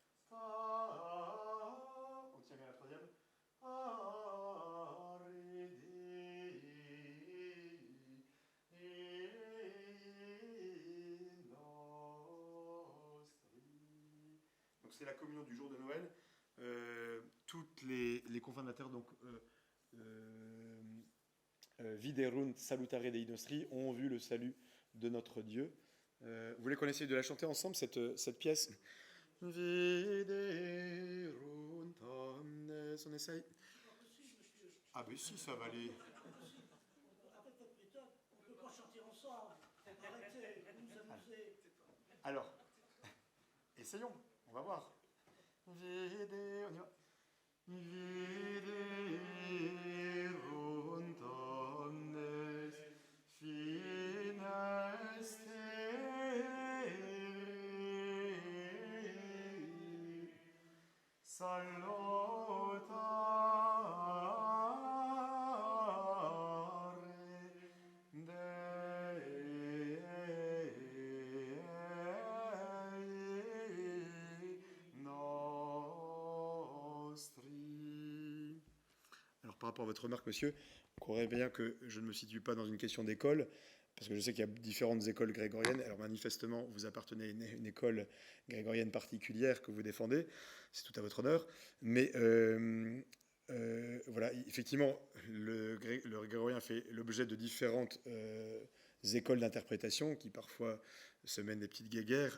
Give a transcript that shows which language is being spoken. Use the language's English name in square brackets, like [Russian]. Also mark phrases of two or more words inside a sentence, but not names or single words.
[French] On tient bien la troisième. Donc c'est la communion du jour de Noël. Toutes les confirmateurs, donc [Latin] Viderunt salutare Dei nostri, [French] ont vu le salut de notre Dieu. Vous voulez qu'on essaye de la chanter ensemble, cette pièce? [Latin] Viderunt omnes. [French] On essaye? Ah ben si, ça va aller. Avec votre méthode, on ne peut pas chanter ensemble. Arrêtez, vous nous amusez. Alors, essayons, on va voir. On y va. [Latin] Viderunt omnes finestere salutare Dei nostri. [French] Alors par rapport à votre remarque, monsieur, vous croirez bien que je ne me situe pas dans une question d'école, parce que je sais qu'il y a différentes écoles grégoriennes. Alors manifestement, vous appartenez à une école grégorienne particulière que vous défendez, c'est tout à votre honneur. Mais voilà, effectivement, le grégorien fait l'objet de différentes écoles d'interprétation qui parfois se mènent des petites guéguerres.